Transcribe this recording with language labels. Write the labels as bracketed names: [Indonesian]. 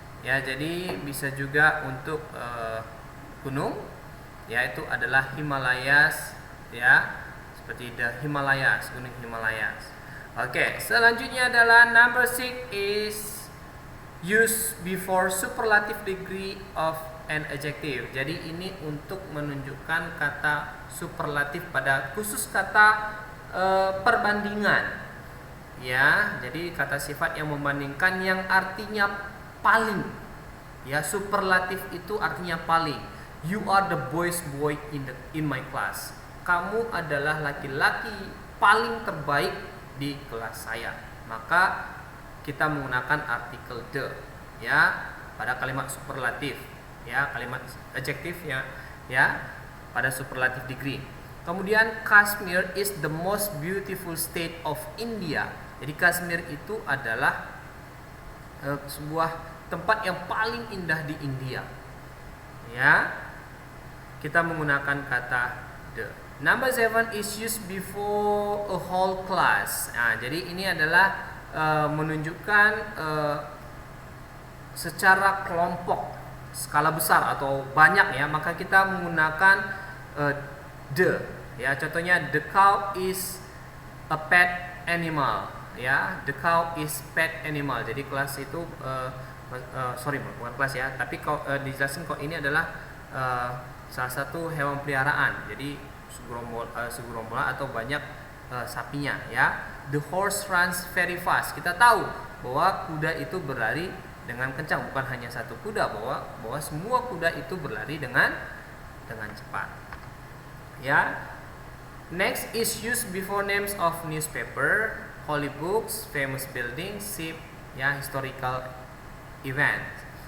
[Indonesian] Ya, jadi bisa juga untuk gunung, yaitu adalah Himalayas, ya, seperti the Himalayas, gunung Himalayas. Oke, selanjutnya adalah [English] number 6 is Use before superlative degree of an adjective. [Indonesian] Jadi ini untuk menunjukkan kata superlatif pada khusus kata perbandingan. Ya, jadi kata sifat yang membandingkan yang artinya paling. Ya, superlatif itu artinya paling. [English] You are the boy's boy in my class. [Indonesian] Kamu adalah laki-laki paling terbaik di kelas saya. Maka kita menggunakan artikel the, ya, pada kalimat superlatif, ya, kalimat adjektif, ya, pada superlatif degree. [English] Kemudian Kashmir is the most beautiful state of India. [Indonesian] Jadi Kashmir itu adalah sebuah tempat yang paling indah di India. Ya, kita menggunakan kata the. [English] Number 7 is used before a whole class. [Indonesian] Nah, jadi ini adalah menunjukkan secara kelompok skala besar atau banyak, ya, maka kita menggunakan the, ya. [English] Contohnya the cow is a pet animal, ya. The cow is pet animal. [Indonesian] Jadi kelas itu sorry, bukan kelas, ya, tapi dijelasin kok ini adalah salah satu hewan peliharaan. Jadi segerombolan atau banyak sapinya, ya. [English] The horse runs very fast. [Indonesian] Kita tahu bahwa kuda itu berlari dengan kencang, bukan hanya satu kuda, bahwa semua kuda itu berlari dengan cepat. Ya. [English] Next is used before names of newspaper, holy books, famous buildings, ship, ya, historical event.